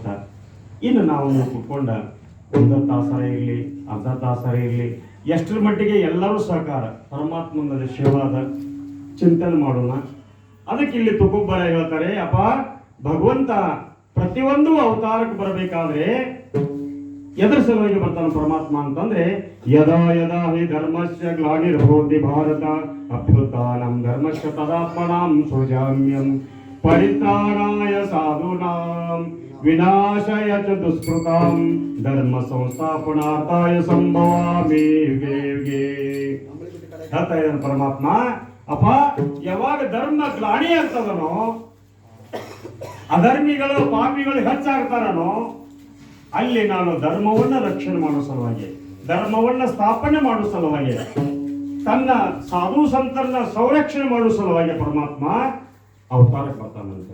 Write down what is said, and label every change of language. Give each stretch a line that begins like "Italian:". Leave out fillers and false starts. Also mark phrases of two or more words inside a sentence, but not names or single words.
Kannada: ಇನ್ನು ನಾವು ಕುತ್ಕೊಂಡ 1 ತಾಸರ ಇರಲಿ, ಅರ್ಧ ತಾಸರ ಇರಲಿ, ಎಷ್ಟರ ಮಟ್ಟಿಗೆ ಎಲ್ಲರೂ ಸಹಕಾರ ಪರಮಾತ್ಮನ ಶಿವಾದ ಚಿಂತನೆ ಮಾಡೋಣ. ಅದಕ್ಕೆ ಇಲ್ಲಿ ತುಕೋಬರ ಹೇಳ್ತಾರೆ, ಅಪ್ಪ ಭಗವಂತ ಪ್ರತಿಯೊಂದು ಅವತಾರಕ್ಕೆ ಬರಬೇಕಾದ್ರೆ ಎದರ ಸಲುವಾಗಿ ಬರ್ತಾನೆ ಪರಮಾತ್ಮ ಅಂತಂದ್ರೆ,
Sanskrit: ಯದಾ ಯದಾ ಹಿ ಧರ್ಮಸ್ಯ ಗ್ಲಾನಿರ್ಭವತಿ ಭಾರತ ಅಭ್ಯುತ್ಥಾನಂ ಧರ್ಮಸ್ಯ ತದಾತ್ಮನಾಂ ಸೃಜಾಮ್ಯಂ ಪರಿತ್ರಾಣಾಯ ಸಾಧೂನಾಂ ವಿನಾಶಾಯ ಚ ದುಷ್ಕೃತಾಂ ಧರ್ಮ ಸಂಸ್ಥಾಪನಾರ್ಥಾಯ ಸಂಭವಾಮಿ ಯುಗೆ ಯುಗೆ.
Kannada: ಹೇಳ್ತಾ ಇದ್ದಾನೆ ಪರಮಾತ್ಮ. ಅಪ್ಪ ಯಾವಾಗ ಧರ್ಮ ಗ್ಲಾನಿ ಆಗ್ತದನೋ, ಅಧರ್ಮಿಗಳು ಪಾಪಿಗಳು ಹೆಚ್ಚಾಗ್ತಾರನೋ, ಅಲ್ಲಿ ನಾನು ಧರ್ಮವನ್ನ ರಕ್ಷಣೆ ಮಾಡೋ ಸಲುವಾಗಿ, ಧರ್ಮವನ್ನ ಸ್ಥಾಪನೆ ಮಾಡೋ ಸಲುವಾಗಿ, ತನ್ನ ಸಾಧು ಸಂತರನ್ನ ಸಂರಕ್ಷಣೆ ಮಾಡೋ ಸಲುವಾಗಿ ಪರಮಾತ್ಮ ಅವತಾರಕ್ಕೆ ಬರ್ತಾನಂತೆ.